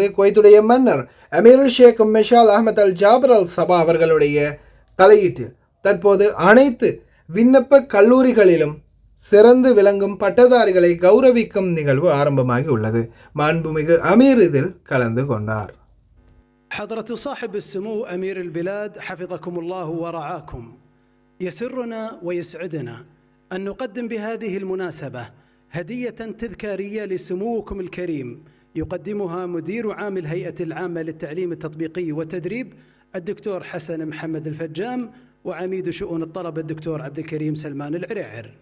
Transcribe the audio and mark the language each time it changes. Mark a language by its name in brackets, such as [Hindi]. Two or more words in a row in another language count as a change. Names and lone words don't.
[Tamil] குவைத்துடைய மன்னர் அமீர் ஷேக் மிஷால் அஹமத் அல் ஜாபர் அல் சபா அவர்களுடைய தலையீட்டில் தற்போது அனைத்து விண்ணப்ப கல்லூரிகளிலும் சிறந்து விளங்கும் பட்டதாரிகளை கௌரவிக்கும் நிகழ்வு ஆரம்பமாகி உள்ளது. மாண்புமிகு அமீர் இதில் கலந்து கொண்டார். [Arabic] حضرة صاحب السمو أمير البلاد حفظكم الله ورعاكم، يسرنا ويسعدنا أن نقدم بهذه المناسبة هدية تذكارية لسموكم الكريم يقدمها مدير عام الهيئة العامة للتعليم التطبيقي والتدريب الدكتور حسن محمد الفجام وعميد شؤون الطلبة الدكتور عبد الكريم سلمان العريعر.